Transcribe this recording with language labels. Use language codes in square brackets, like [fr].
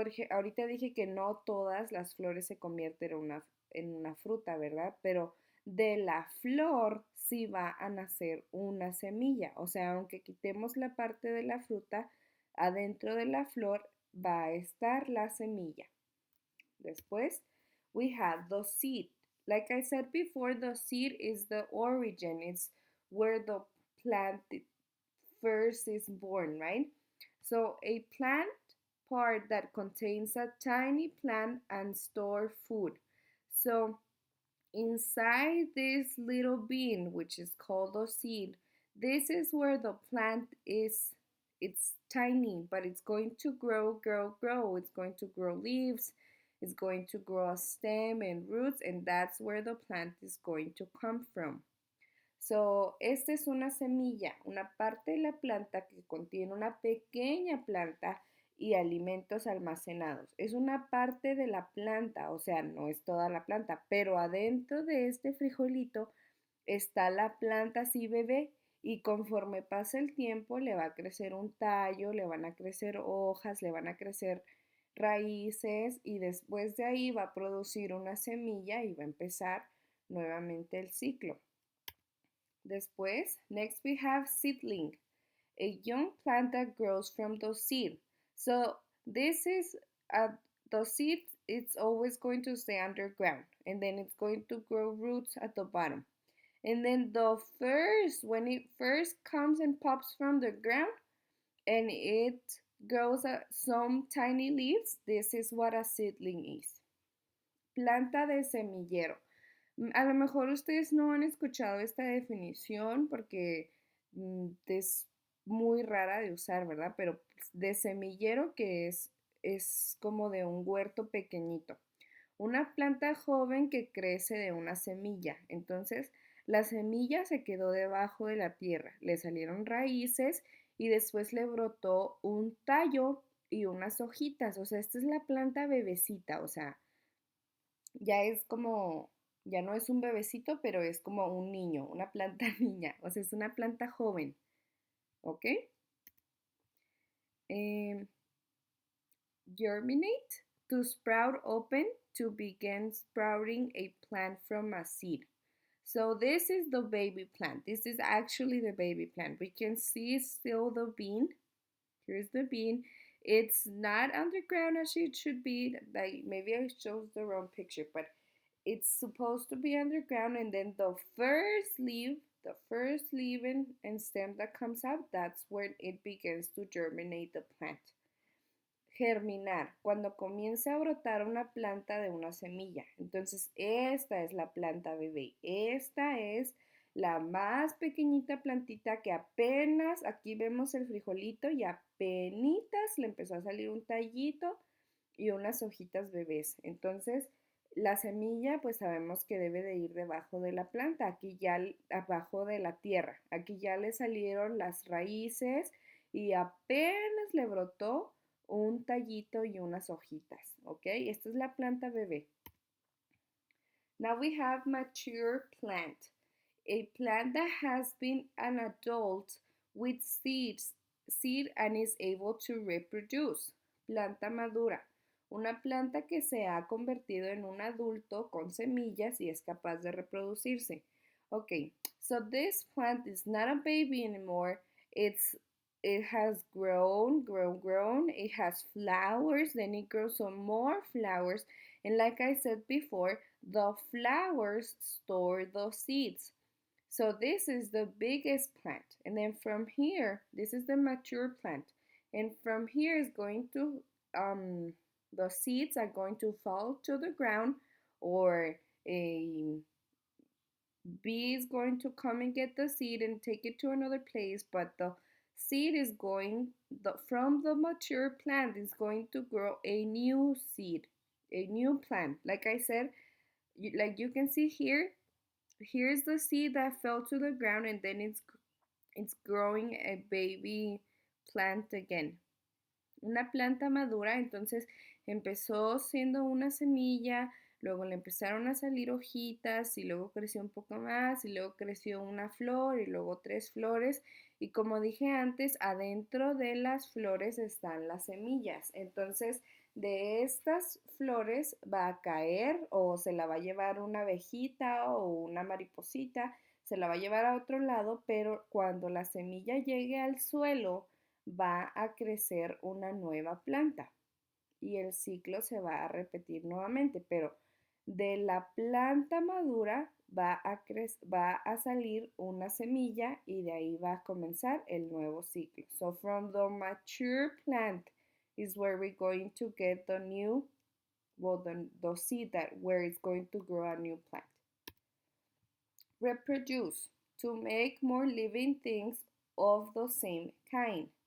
[es] Ahorita dije que no todas las flores se convierten en una fruta, ¿verdad? Pero de la flor sí va a nacer una semilla. O sea, aunque quitemos la parte de la fruta, adentro de la flor va a estar la semilla. Después, [en] we have the seed. Like I said before, the seed is the origin. It's where the plant first is born, right? So a plant part that contains a tiny plant and store food. So inside this little bean, which is called a seed, this is where the plant is. It's tiny, but it's going to grow, grow, grow. It's going to grow leaves, it's going to grow a stem and roots, and that's where the plant is going to come from. [es] So, esta es una semilla, una parte de la planta que contiene una pequeña planta y alimentos almacenados. Es una parte de la planta, o sea, no es toda la planta, pero adentro de este frijolito está la planta así bebé y conforme pasa el tiempo le va a crecer un tallo, le van a crecer hojas, le van a crecer raíces y después de ahí va a producir una semilla y va a empezar nuevamente el ciclo. Después, [en] next we have seedling, a young plant that grows from the seed. So this is the seed, it's always going to stay underground and then it's going to grow roots at the bottom. And then when it first comes and pops from the ground and it grows some tiny leaves, this is what a seedling is. [es] Planta de semillero. A lo mejor ustedes no han escuchado esta definición porque es muy rara de usar, ¿verdad? Pero de semillero que es como de un huerto pequeñito. Una planta joven que crece de una semilla. Entonces, la semilla se quedó debajo de la tierra, le salieron raíces y después le brotó un tallo y unas hojitas. O sea, esta es la planta bebecita, o sea, ya es como, ya no es un bebecito, pero es como un niño, una planta niña, o sea, es una planta joven, ¿ok? Em, Germinate. [en] to sprout open to begin sprouting a plant from a seed. So this is the baby plant. This is actually the baby plant. We can see still the bean. Here's the bean. It's not underground as it should be. Like maybe I chose the wrong picture, but it's supposed to be underground, and then the first leaf and stem that comes out, that's when it begins to germinate the plant. [es] Germinar, cuando comienza a brotar una planta de una semilla. Entonces, esta es la planta bebé. Esta es la más pequeñita plantita que apenas, aquí vemos el frijolito y apenitas le empezó a salir un tallito y unas hojitas bebés. Entonces, la semilla, pues sabemos que debe de ir debajo de la planta, aquí ya abajo de la tierra. Aquí ya le salieron las raíces y apenas le brotó un tallito y unas hojitas, ¿ok? Esta es la planta bebé. [en] Now we have mature plant, a plant that has been an adult with seed and is able to reproduce. [es] Planta madura, una planta que se ha convertido en un adulto con semillas y es capaz de reproducirse. [en] Okay, so this plant is not a baby anymore. It has grown. It has flowers, then it grows some more flowers. And like I said before, the flowers store the seeds. So this is the biggest plant. And then from here, this is the mature plant. And from here is going to, the seeds are going to fall to the ground, or a bee is going to come and get the seed and take it to another place, but the seed is going, from the mature plant is going to grow a new seed, a new plant. Like I said, like you can see here, here's the seed that fell to the ground, and then it's growing a baby plant again. [es] Una planta madura, entonces empezó siendo una semilla, luego le empezaron a salir hojitas y luego creció un poco más y luego creció una flor y luego 3 flores, y como dije antes, adentro de las flores están las semillas. Entonces de estas flores va a caer, o se la va a llevar una abejita o una mariposita, se la va a llevar a otro lado, pero cuando la semilla llegue al suelo va a crecer una nueva planta y el ciclo se va a repetir nuevamente, pero de la planta madura va a salir una semilla y de ahí va a comenzar el nuevo ciclo. [en] So from the mature plant is where we're going to get the new, well, the seed that where it's going to grow a new plant. Reproduce, to make more living things of the same kind.